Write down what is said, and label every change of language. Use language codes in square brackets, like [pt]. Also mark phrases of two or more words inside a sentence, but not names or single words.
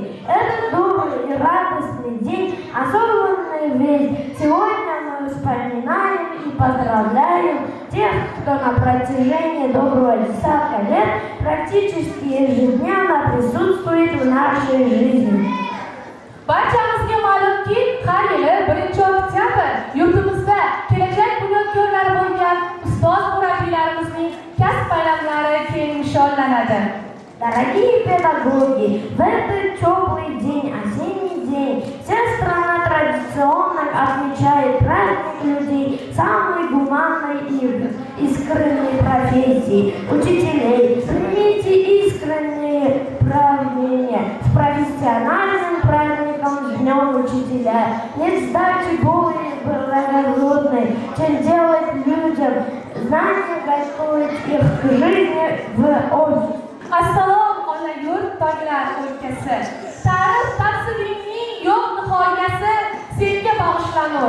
[ru] Это добрый и радостный день, особенный ведь сегодня мы вспоминаем и поздравляем тех, кто на протяжении доброго десятка лет практически ежедневно присутствует в нашей жизни. [uz] Barchamizga ma'lumki, har yili 1-oktyabr yurtimizda kelajak bunyodkorlari bo'lgan ustoz murabbiylarimizning kasb bayramlari keng nishonlanadi. [ru] Дорогие педагоги, в этот теплый день, осенний день, вся страна традиционно отмечает праздник людей самой гуманной и искренней профессии – учителей. Примите искренние поздравления с профессиональным праздником с Днем Учителя. Нет сдачи более благородной, чем делать людям знания, готовить их к жизни в обществе. [uz] Assalom ona yurt tog'lar o'lkasi. Tarix tafsirining yo'q nihoyasi senga bag'ishlanur.